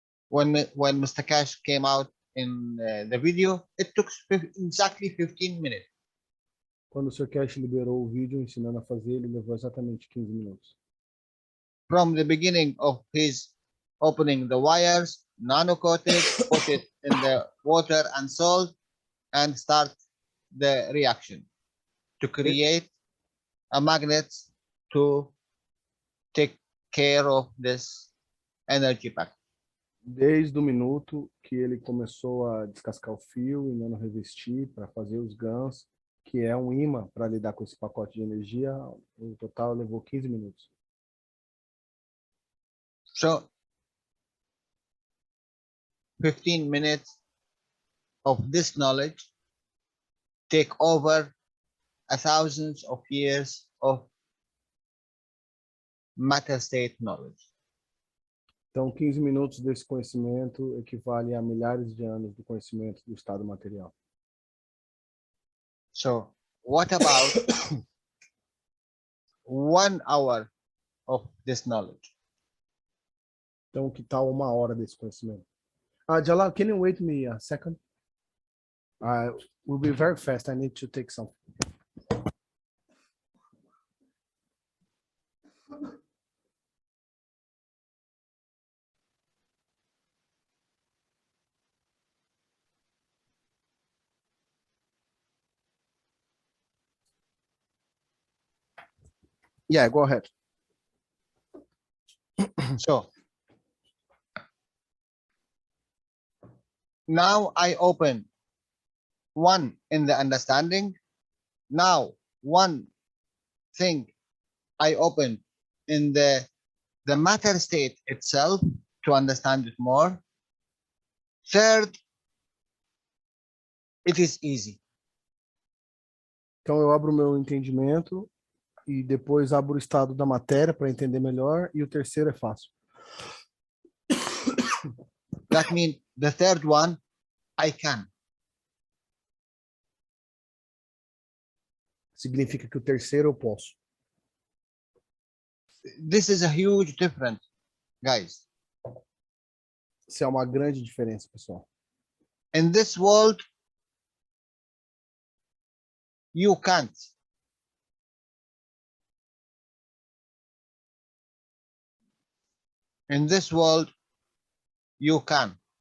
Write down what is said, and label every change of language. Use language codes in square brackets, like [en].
[en] When Mr. Cash came out in the video, it took exactly 15 minutes. [pt] Quando o Sr. Cash liberou o vídeo ensinando a fazer, ele levou exatamente 15 minutos. [en] From the beginning of his opening the wires, nano-coated, put it in the water and salt, and start the reaction to create a magnet to take care of this energy pack. [pt] Desde o minuto que ele começou a descascar o fio e nano-revestir para fazer os GANs, que é um imã para lidar com esse pacote de energia, o total levou 15 minutos. [en] So 15 minutes of this knowledge take over 1,000 of years of matter state knowledge. [pt] Então, 15 minutos desse conhecimento equivale a milhares de anos do conhecimento do estado material. [en] So what about 1 hour of this knowledge? [pt] Então, que tal 1 hora desse conhecimento? [en] Jalal, can you wait me a second? We'll be very fast. I need to take some. Yeah, go ahead. So now I open one in the understanding. Now one thing I open in the matter state itself to understand it more. Third, it is easy. [pt] Então, eu abro o meu entendimento e depois abro o estado da matéria para entender melhor. E o terceiro é fácil. [en] That means the third one, I can. [pt] Significa que o terceiro eu posso. [en] This is a huge difference, guys. [pt] Isso é uma grande diferença, pessoal. [en] In this world, you can't. In this world, you can.